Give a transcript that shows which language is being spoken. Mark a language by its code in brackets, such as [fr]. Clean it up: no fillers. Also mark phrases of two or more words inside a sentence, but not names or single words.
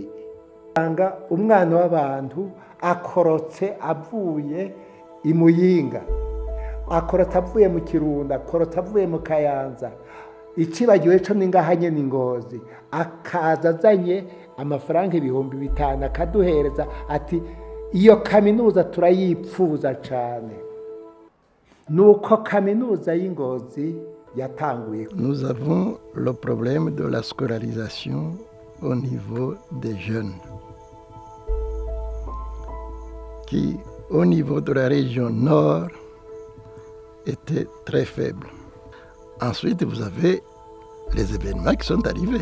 [rn] Umwana w'abantu akorotse avuye i Muyinga, akorota avuye mu Kirundo, akorota avuye mu Kayanza, ikibagiwe co ningahanye n'Ingozi, akaza azanye amafaranga 5,000 akaduhereza ati iyo kaminuza turayipfuza cane. Nuko kaminuza y'Ingozi yatanguye. [fr] Nous avons le problème de la scolarisation au niveau des jeunes, qui au niveau de la région nord était très faible. Ensuite, vous avez les événements qui sont arrivés.